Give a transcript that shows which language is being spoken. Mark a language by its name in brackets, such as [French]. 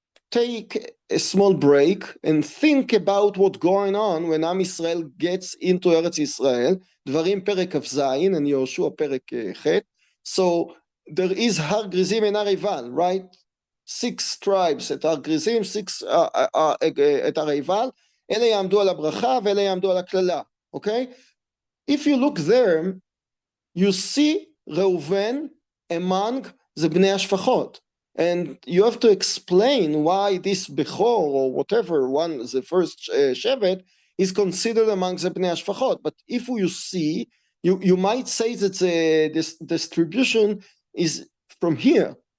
[English] take a small break and think about what's going on when Am Yisrael gets into Eretz Yisrael, Dvarim Perek Kaf and Yoshua Perek Chet. So there is Har Grizim and Har Eival, right? 6 tribes at Har Grizim, 6 at Har Eival. [Hebrew] אלה יעמדו על הברכה ואלה יעמדו על הקללה, okay? [English] If you look there, you see Reuven among the Bnei HaShfachot. And you have to explain why this Bechor or whatever one, the first Shevet, is considered among the Bnei HaShfachot. But if you see, you might say that this distribution is from here.